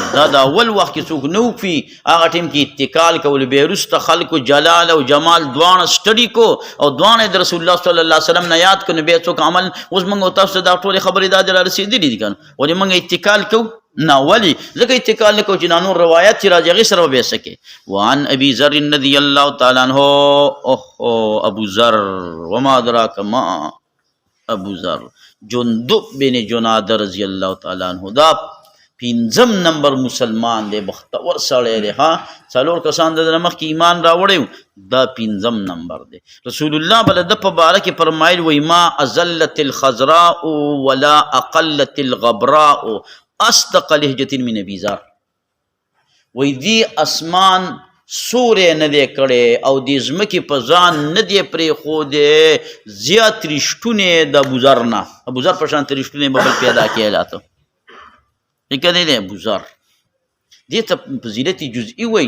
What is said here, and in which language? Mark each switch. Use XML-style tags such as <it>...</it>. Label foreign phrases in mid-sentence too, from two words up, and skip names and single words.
<ps>دا د اول وخت کې څوک نه وو پوه، هغه ټیم کې اتکال کولو. بیا وروسته خلکو جلال او جمال دواړه سټډي کو او دواړه د رسول الله</ps> <ar>صلی الله علیه وسلم</ar> <ps>نه یاد کړو. بیا څوک عمل اوس موږ او تاسو ته دا ټولې خبرې دا را رسېدلي دي که نه؟ ولې موږ اتکال کوو؟ نه. ولې؟ ځکه اتکال نه کوو چې دا نور روایت چې راځي هغې سره به بیا څه کوې.</ps> <ar>وعن ابي ذر رضي الله تعالی عنه، ابو ذر وما ادراک ما ابو ذر، جندب بن جنادہ رضی الله تعالی عنہ،</ar> <ps>دا پنځم نمبر مسلمان دی، بختور سړی دی. ها څلور کسان د نه مخکې ایمان راوړی، دا پنځم نمبر دی.</ps> <ar>رسول الله</ar> <ps>بل د په باره کې فرمایل وی</ps> <ar>ما ازلت الخضراء ولا اقلت الغبراء اصدق لهجة من ابي ذر.</ar> <ps>وی دی اسمان سورې نه دی کړی او د ځمکې په ځان نه دی پرېښودی زیات رښتونې د ابوذر نه. ابوذر په شان رښتونې به بل پیدا کېلاته فکر دی ابوذر. دې ته فضیلت جزئی وایي.</ps>